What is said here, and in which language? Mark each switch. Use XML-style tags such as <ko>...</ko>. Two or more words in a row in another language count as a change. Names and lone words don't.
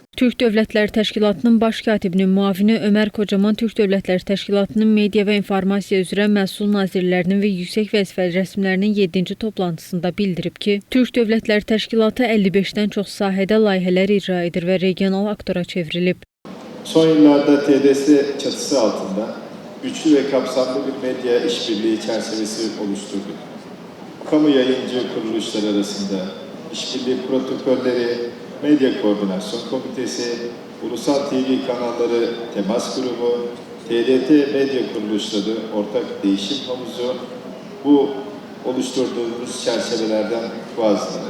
<az>Türk Dövlətləri Təşkilatının baş katibinin müavini Ömər Kocaman Türk Dövlətləri Təşkilatının media və informasiya üzrə məsul nazirlərinin və yüksək vəzifəli rəsmilərinin 7-ci toplantısında bildirib ki, Türk Dövlətləri Təşkilatı 55-dən çox sahədə layihələr icra edir və regional aktora çevrilib.</az> <tr>Son yıllarda TDS çatısı altında güçlü ve kapsamlı bir medya işbirliği çerçevesi oluşturduk. Kamu yayıncı kuruluşlar arasında işbirliği protokolleri, Medya Koordinasyon Komitesi, Ulusal TV kanalları temas grubu, TRT medya kuruluşları ortak değişim havuzu, bu oluşturduğumuz çerçevelerden bazıları.</tr>